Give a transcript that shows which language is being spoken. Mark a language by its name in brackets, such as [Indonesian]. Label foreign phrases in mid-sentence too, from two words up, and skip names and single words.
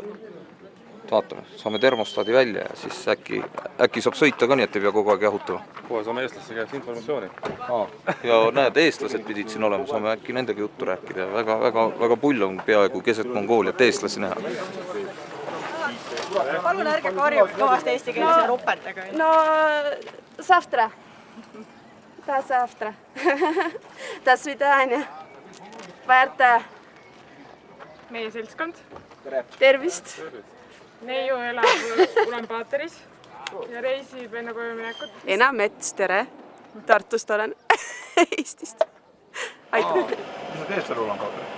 [Estonian] Vaatame, saame termostaadi välja ja siis äkki saab sõita ka nii, et ei pea kogu aeg jahutama. Kohe saame eestlaste käest informatsiooni. Ja näed, eestlased pidid siin olema, saame äkki nendega juttu rääkida. Väga pull on peaaegu keset Mongooliat eestlasi näha. Palun ärge karjub kõvasti eesti keeles ja rupetage. No, [Russian] завтра. Да, завтра. До свидания. [Estonian] Värte. Meie seltskond. Tervist. Neiu elab Ulaanbaateris ja reisib enne koju minekut. Ena Mets, tere. Tartust olen. Eestist. Aitäh. Mis sa teed seal Ulaanbaateris?